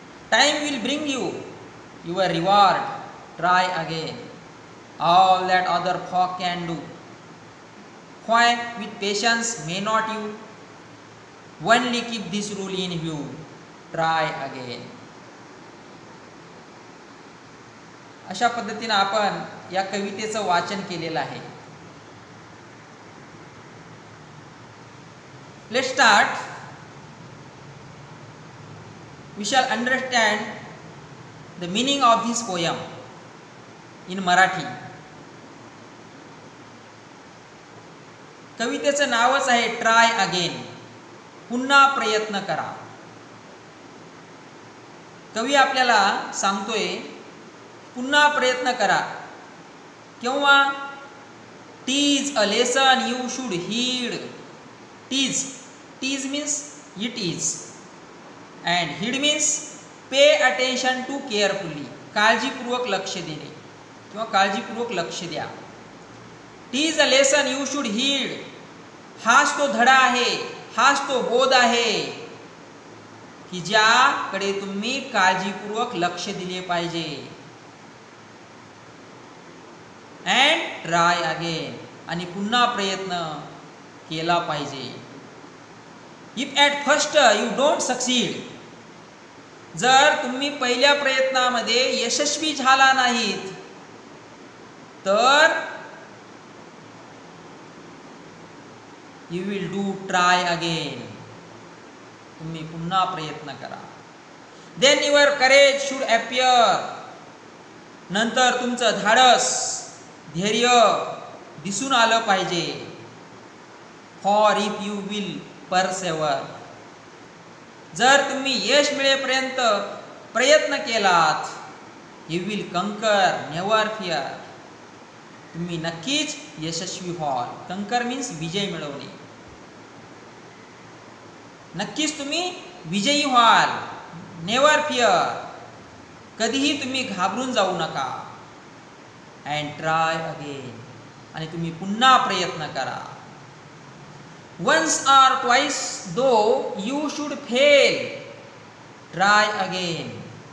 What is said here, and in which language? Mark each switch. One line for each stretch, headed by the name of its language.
English: Time will bring you your reward. Try again. All that other folk can do, why with patience may not you? Only keep this rule in view. Try again.
Marathi: अशा पद्धतीने आपण या कवितेचं वाचन केलेलं आहे.
English: Let's start. We shall understand the meaning of this poem in Marathi.
Marathi: कवितेचं नावच आहे try again, पुन्हा प्रयत्न करा. कवी आपल्याला सांगतोय पुन्हा प्रयत्न करा. केव्हा?
English: Tease a lesson you should heed. Tease means it is, and heed means pay attention to carefully.
Marathi: काळजीपूर्वक लक्ष देणे किंवा काळजीपूर्वक लक्ष द्या.
English: Tease a lesson you should heed.
Marathi: हाच तो धडा आहे, हाच तो बोध आहे की ज्याकडे तुम्ही काळजीपूर्वक लक्ष दिले पाहिजे.
English: And try again.
Marathi: आणि पुन्हा प्रयत्न केला पाहिजे.
English: If at first you don't succeed.
Marathi: जर तुम्ही पहिल्या प्रयत्नामध्ये यशस्वी झाला नाहीत तर
English: You will do try again.
Marathi: तुम्ही पुन्हा प्रयत्न करा.
English: Then your courage should appear.
Marathi: नंतर तुमचं धाडस, धैर्य दिसून आलं पाहिजे.
English: For if you will persevere.
Marathi: जर तुम्ही यश मिळेपर्यंत प्रयत्न केलात,
English: You will conquer, never fear.
Marathi: तुम्ही नक्कीच यशस्वी व्हाल. कंकर मीन्स विजय मिळवणे. नक्कीच तुम्ही विजयी व्हाल.
English: Never fear.
Marathi: कधीही तुम्ही घाबरून जाऊ नका.
English: And try again.
Marathi: आणि तुम्ही पुन्हा प्रयत्न करा.
English: Once or twice though you should fail, try again.